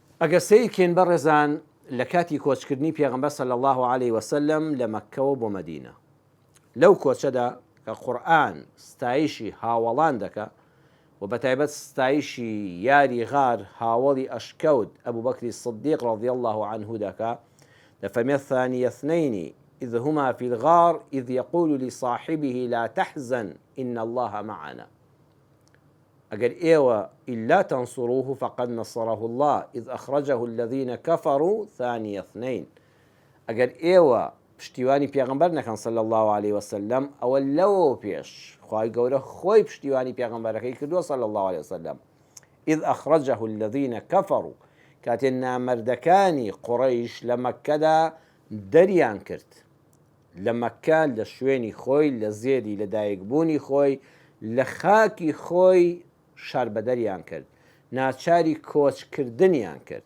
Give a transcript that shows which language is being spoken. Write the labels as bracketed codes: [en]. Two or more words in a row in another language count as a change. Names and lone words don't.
[ckb] ئەگەر سیرکەین بەڕێزان لە کاتی کۆچکردنی پێغەمبەر [ar] صلی الله عليه وسلم [ckb] لە مەککەوە بۆ مەدینە، لەو کۆچەدا کە قورئان ستایشی هاوڵان دەکا و بەتایبەت ستایشی یاری غار هاوڵی ئەشکەوت ئەبوو بەکری سدیق [ar] رضی الله عنه [ckb] دەکا، دەفەرمێت [ar] ثاني اثنين إذ هما في الغار إذ يقول لصاحبه لا تحزن إن الله معنا. أجل إيوة إلا تنصروه فقد نصره الله إذ أخرجه الذين كفروا ثاني اثنين. أجل إيوة [ckb] پشتیوانی پێغەمبەر نەکەن [ar] صلی الله عليه وسلم، [ckb] ئەوە لەوە پێش خوای گەورە خۆی پشتیوانی پێغەمبەرەکەی کردووە [ar] صلی الله عليه وسلم. إذ أخرجه الذين كفروا، [ckb] کاتێ نامەردەکانی قوڕەیش لە مەککەدا دەریان کرد، لە مەککە لە شوێنی خۆی، لە زێدی لەدایکبوونی خۆی، لە خاکی خۆی شار بە دەریان کرد، ناچاری کۆچکردنیان کرد.